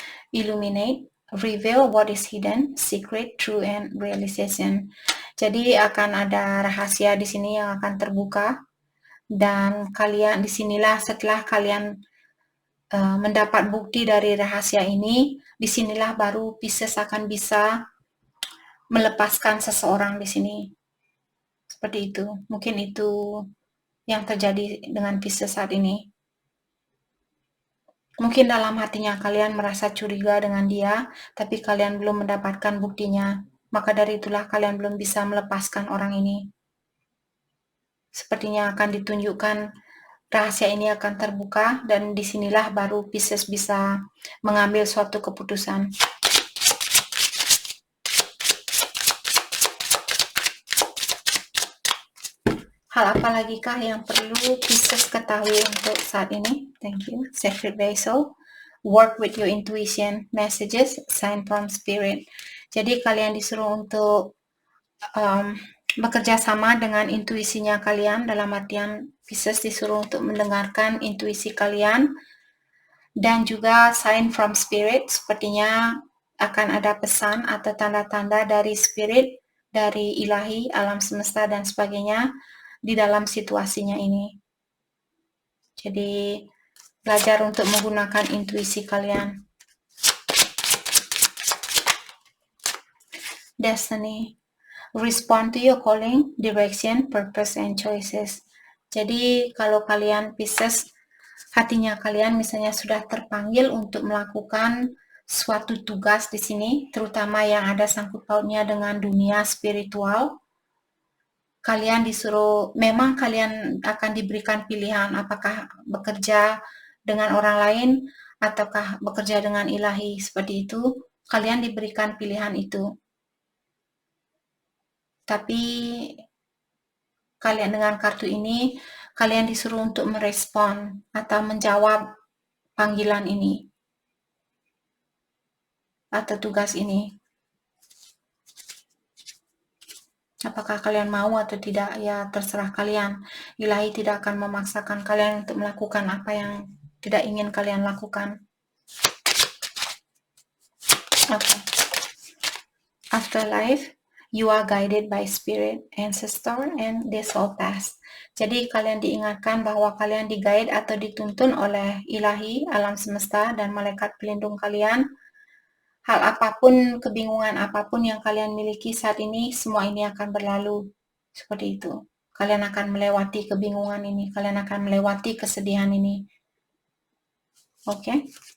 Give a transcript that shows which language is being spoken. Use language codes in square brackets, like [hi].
[en] Illuminate, reveal what is hidden, secret, true, and realization. [id] Jadi akan ada rahasia di sini yang akan terbuka, dan kalian disinilah setelah kalian mendapat bukti dari rahasia ini, disinilah baru Pisces akan bisa melepaskan seseorang di sini. Seperti itu. Mungkin itu yang terjadi dengan Pisces saat ini. Mungkin dalam hatinya kalian merasa curiga dengan dia, tapi kalian belum mendapatkan buktinya. Maka dari itulah kalian belum bisa melepaskan orang ini. Sepertinya akan ditunjukkan rahasia ini akan terbuka, dan disinilah baru Pisces bisa mengambil suatu keputusan. Hal apa lagi kah yang perlu Pisces ketahui untuk saat ini? [en] Thank you. Sacred Vessel. Work with your intuition, messages, sign from spirit. [id] Jadi kalian disuruh untuk bekerja sama dengan intuisinya kalian, dalam artian Pisces disuruh untuk mendengarkan intuisi kalian, dan juga [en] sign from spirit, [id] sepertinya akan ada pesan atau tanda-tanda dari spirit, dari ilahi, alam semesta, dan sebagainya di dalam situasinya ini. Jadi belajar untuk menggunakan intuisi kalian. [en] Destiny. Respond to your calling, direction, purpose, and choices. [id] Jadi kalau kalian Pisces, hatinya kalian misalnya sudah terpanggil untuk melakukan suatu tugas di sini, terutama yang ada sangkut pautnya dengan dunia spiritual. Kalian disuruh, memang kalian akan diberikan pilihan apakah bekerja dengan orang lain ataukah bekerja dengan ilahi, seperti itu. Kalian diberikan pilihan itu. Tapi kalian dengan kartu ini, kalian disuruh untuk merespon atau menjawab panggilan ini atau tugas ini. Apakah kalian mau atau tidak, ya terserah kalian. Ilahi tidak akan memaksakan kalian untuk melakukan apa yang tidak ingin kalian lakukan. [en] Okay. Afterlife, you are guided by spirit, ancestor, and the soul past. [id] Jadi kalian diingatkan bahwa kalian di-guide atau dituntun oleh ilahi, alam semesta, dan malaikat pelindung kalian. Hal apapun, kebingungan apapun yang kalian miliki saat ini, semua ini akan berlalu. Seperti itu. Kalian akan melewati kebingungan ini. Kalian akan melewati kesedihan ini. Oke?